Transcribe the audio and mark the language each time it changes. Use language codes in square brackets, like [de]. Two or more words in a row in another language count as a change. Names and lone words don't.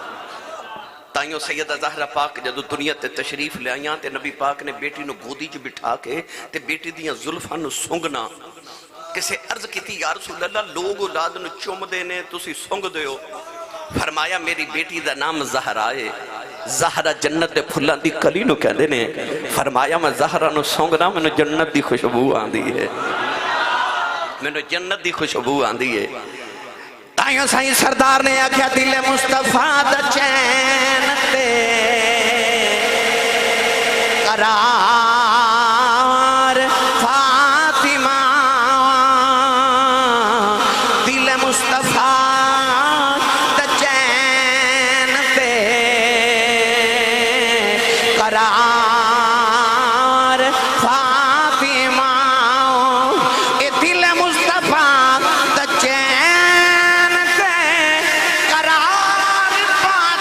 [pa] تائیوں سیدہ زہرہ پاک جدو دنیا تے تشریف لے آئیاں تے نبی پاک نے بیٹی نو گودی جو بٹھا کے تے بیٹی دیاں زلفاں نو سنگنا. کسے عرض کی تھی [ar] یا رسول اللہ [pa] لوگ اولاد نو چوم دینے تسی سنگ دیو. فرمایا میری بیٹی دا نام زہرہ ہے، زہرہ جنت دے پھلان دی کلی نو کہہ دینے. فرمایا میں زہرہ نو سونگنا میں نو جنت دی خوشبو آن دی ہے، میں نو جنت دی خوشبو آن دی ہے. تائیوں سائیں سردار نے آکھیا دل مصطفیٰ دا چین تے قرار فاطمہ، دل مصطفیٰ قرار فاطمہ، اے دل مصطفیٰ دا چین تے قرار